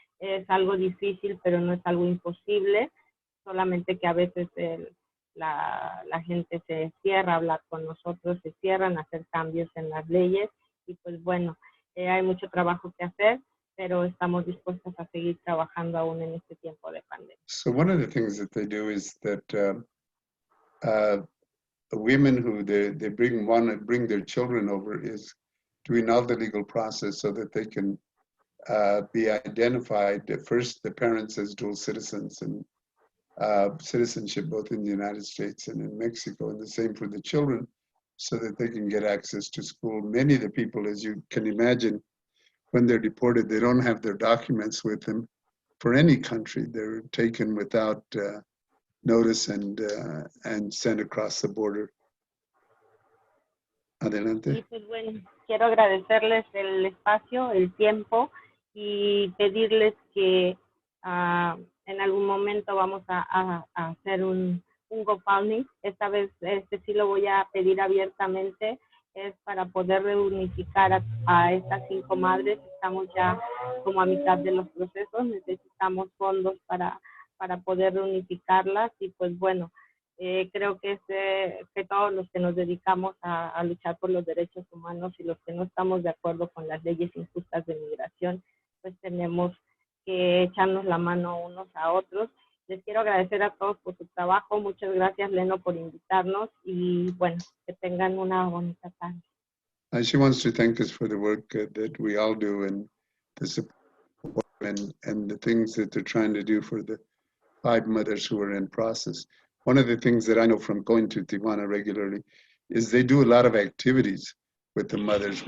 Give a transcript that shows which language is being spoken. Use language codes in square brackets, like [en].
[es] Es algo difícil, pero no es algo imposible, solamente que a veces la gente se cierra a hablar con nosotros, se cierran a hacer cambios en las leyes, y pues bueno, hay mucho trabajo que hacer, pero estamos dispuestos a seguir trabajando aún en este tiempo de pandemia. [en] So one of the things that they do is that women who they bring their children over is doing all the legal process so that they can be identified, first the parents as dual citizens and citizenship both in the United States and in Mexico, and the same for the children, so that they can get access to school. Many of the people, as you can imagine, when they're deported, they don't have their documents with them for any country. They're taken without notice and sent across the border. [es] Adelante. Y pues bueno, quiero agradecerles el espacio, el tiempo, y pedirles que en algún momento vamos a hacer un GoFundMe. Esta vez sí lo voy a pedir abiertamente, es para poder reunificar a estas 5 madres. Estamos ya como a mitad de los procesos, necesitamos fondos para poder reunificarlas, y pues bueno, creo que todos los que nos dedicamos a luchar por los derechos humanos y los que no estamos de acuerdo con las leyes injustas de migración, pues tenemos que echarnos la mano unos a otros. Les quiero agradecer a todos por su trabajo. Muchas gracias, Leno, por invitarnos, y bueno, que tengan una bonita tarde. [en] And she wants to thank us for the work that we all do and the support and the things that they're trying to do for the 5 mothers who are in process. One of the things that I know from going to Tijuana regularly is they do a lot of activities with the mothers.